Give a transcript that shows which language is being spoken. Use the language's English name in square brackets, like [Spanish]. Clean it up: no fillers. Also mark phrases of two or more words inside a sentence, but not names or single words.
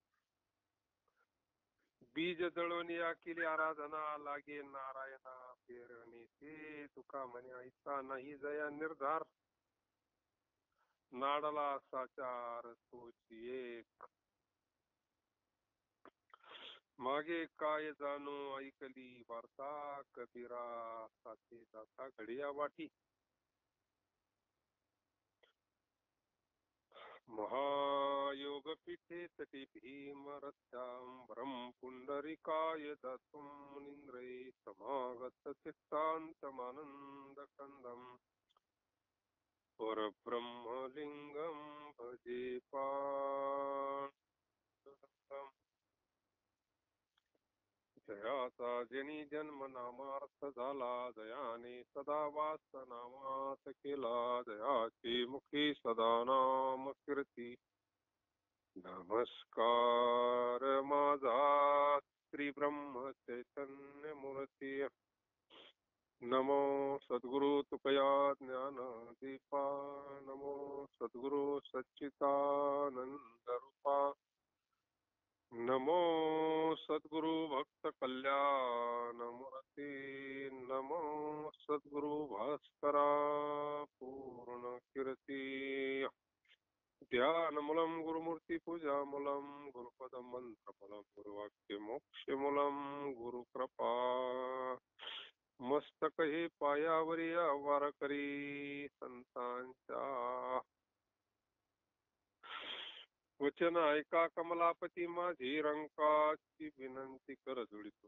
[Marathi] बीज दळून या केली आराधना लागे नारायणा पेरणे ते तुका म्हणे ऐसा नाही जया निर्धार. नाडला साचार तोची एक. मागे काय जाणो ऐकली वार्ता कबीरा साथे जाता घडिया वाटी. [Sanskrit] महायोग पीठे तटी भीम रथ्यां पुंडरिकाय दातुं मुनींद्रे समागत चित्तांतमानंद कंदम. परब्रह्मलिंगम भजे पांडुरंगम. [Marathi] जयाचा जनी जन्म नामार्थ झाला जयाने सदा वास नामात केला. जयाची मुखी सदा नाम कीर्ती. नमस्कार माझा श्री ब्रह्म चैतन्य मूर्ती. नमो सद्गुरु तुकया ज्ञान दीपा. नमो सद्गुरु सच्चिदानंद रूपा. नमो सद्गुरु भक्त कल्याण मूर्ती. नमो सद्गुरु भास्करा पूर्ण कीर्ती. [Sanskrit] ध्यानमूलं गुरुमूर्ती पूजामूलं गुरुपद मंत्रफलं गुरुवाक्य मोक्षमूलं गुरुकृपा. [Marathi] मस्तक हे पायावरी वारकरी संतांच्या. वचन ऐका कमलापती माझी रंकाची विनंती कर जोडितो.